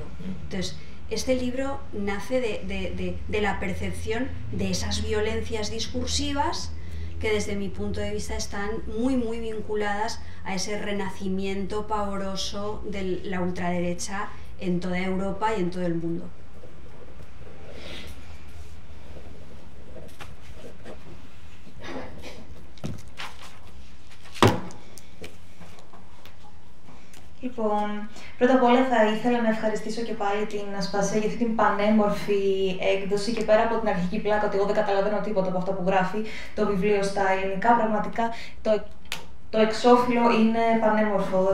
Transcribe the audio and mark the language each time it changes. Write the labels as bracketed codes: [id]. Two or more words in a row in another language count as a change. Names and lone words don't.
[es] Entonces, este libro nace de la percepción de esas violencias discursivas que desde mi punto de vista están muy vinculadas a ese renacimiento pavoroso de la ultraderecha en toda Europa y en todo el mundo. [el] Λοιπόν, πρώτα απ' όλα θα ήθελα να ευχαριστήσω και πάλι την Ασπασία για αυτή την πανέμορφη έκδοση και πέρα από την αρχική πλάκα ότι εγώ δεν καταλαβαίνω τίποτα από αυτά που γράφει το βιβλίο στα ελληνικά, πραγματικά το εξώφυλλο είναι πανέμορφο.